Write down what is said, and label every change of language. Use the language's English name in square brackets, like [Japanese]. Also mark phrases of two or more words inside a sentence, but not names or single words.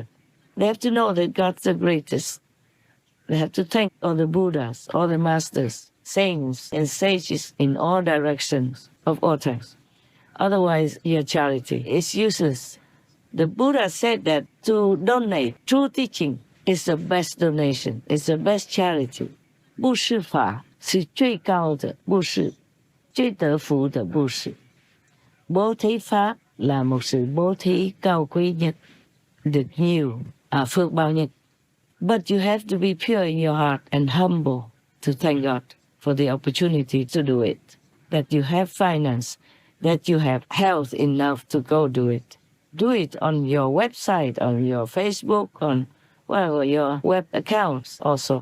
[English] They have to know that God's the greatest. They have to thank all the Buddhas, all the masters, saints, and sages in all directions of all times. Otherwise, your charity is useless. The Buddha said that to donate true teaching is the best donation, it's the best charity. [Chinese] 布施法是最高的布施，最得福的布施。 [Vietnamese] Bố thí pháp là một sự bố thí cao quý nhất, được nhiều phước báo nhất. [English] But you have to be pure in your heart and humble to thank God for the opportunity to do it. That you have finance, that you have health enough to go do it. Do it on your website, on your Facebook, on your web accounts also.